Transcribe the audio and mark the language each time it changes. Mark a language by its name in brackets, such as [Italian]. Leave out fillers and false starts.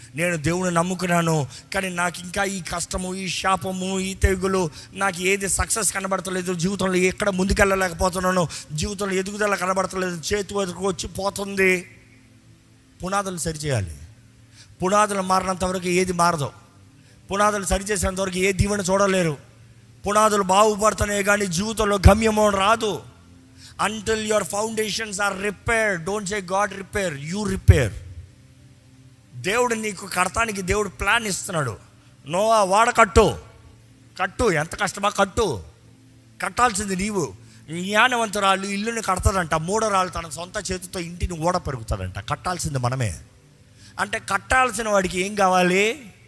[Telugu] నేను దేవుని నమ్ముకున్నాను, కానీ నాకు ఇంకా ఈ కష్టము, ఈ శాపము, ఈ తెగులు, నాకు ఏది సక్సెస్ కనబడతలేదు, జీవితంలో ఎక్కడ ముందుకెళ్ళలేకపోతున్నాను, జీవితంలో ఎదుగుదల కనబడతలేదు, చేతి వరకు వచ్చి పోతుంది. పునాదులు సరిచేయాలి. పునాదులు మారినంత వరకు ఏది మారదు. పునాదులు సరిచేసేంత వరకు ఏ దీవెన చూడలేరు. పునాదులు బాగుపడుతున్నాయి కానీ జీవితంలో గమ్యమో రాదు. [English] Until your foundations are repaired, don't say God repair, you repair. [Telugu] దేవుడు నీకు కడతానికి దేవుడు ప్లాన్ ఇస్తున్నాడు. నోవా వాడ కట్టు, ఎంత కష్టమా కట్టాల్సింది నీవు. జ్ఞానవంతురాలు ఇల్లుని కడతాడంట, మూడరాలు తన సొంత చేతితో ఇంటిని ఓడ పెరుగుతాడంట. కట్టాల్సింది మనమే. అంటే కట్టాల్సిన వాడికి ఏం కావాలి?